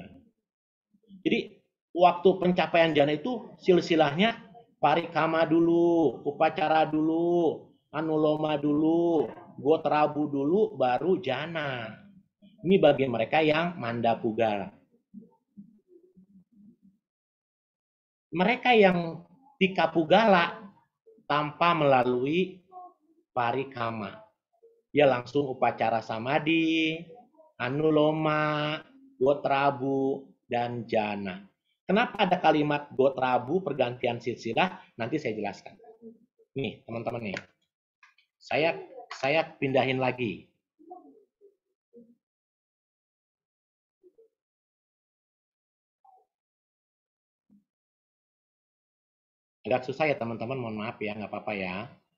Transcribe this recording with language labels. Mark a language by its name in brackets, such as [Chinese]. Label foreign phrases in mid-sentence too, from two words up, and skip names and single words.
[Indonesian] Jadi waktu pencapaian jana itu silsilahnya parikama dulu, upacara dulu, anuloma dulu, gotrabu dulu, baru jana. Ini bagi mereka yang mandapugala. Mereka yang tikapugala tanpa melalui parikama. Dia langsung [Pali] upacara samadhi, anuloma, gotrabu, [Indonesian] dan jana. Kenapa ada kalimat gotrabu pergantian silsilah? Nanti saya jelaskan. Nih, teman-teman nih. Saya pindahin lagi. Agak susah ya teman-teman, mohon maaf ya, nggak apa-apa ya.